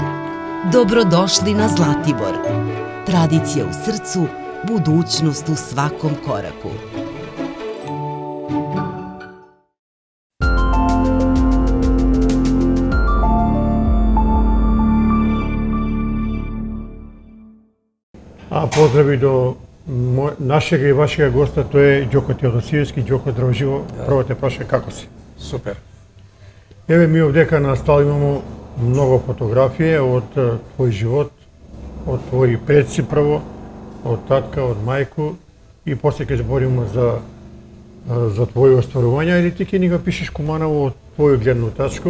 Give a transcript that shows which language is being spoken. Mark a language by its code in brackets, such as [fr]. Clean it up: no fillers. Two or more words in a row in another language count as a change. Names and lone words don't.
[sr] Dobrodošli na Zlatibor. Tradicija u srcu, budućnost u svakom koraku. [mk] A pozdрави до нашега и вашега госта, тоа е Ѓоко Теодосиевски. Ѓоко, здраво живо. Прво те прашам како си? Супер. Еве ми овдека на стол имамо многу фотографија од твој живот, од твои предци прво, од татка, од мајку, и после ќе збориме за твои остварувања, или ти ќе ни го пишеш Куманово од твоја гледна тачка.